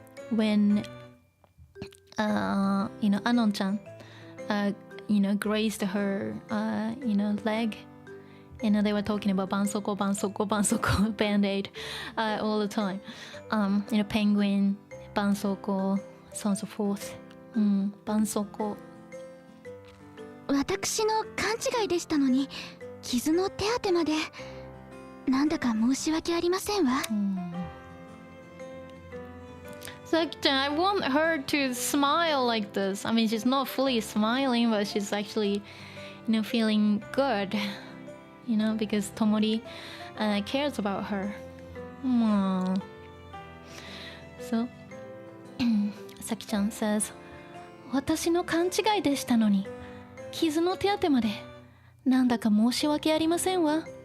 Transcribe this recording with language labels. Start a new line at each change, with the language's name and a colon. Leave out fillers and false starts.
English: when Anon-chan grazed her leg and they were talking about 絆創膏絆創膏絆創膏 band-aid all the time penguin 絆創膏 so on so forth 絆創膏
Japanese: 私の勘違いでしたのに傷の手当てまでなんだか申し訳ありませんわ
English: Sakichan, I want her to smile like this. I mean, she's not fully smiling, but she's actually, feeling good, because Tomori cares about her. So, Sakichan says,
Japanese: 私の勘違いでしたのに、傷の手当てまで、なんだか申し訳ありませんわ。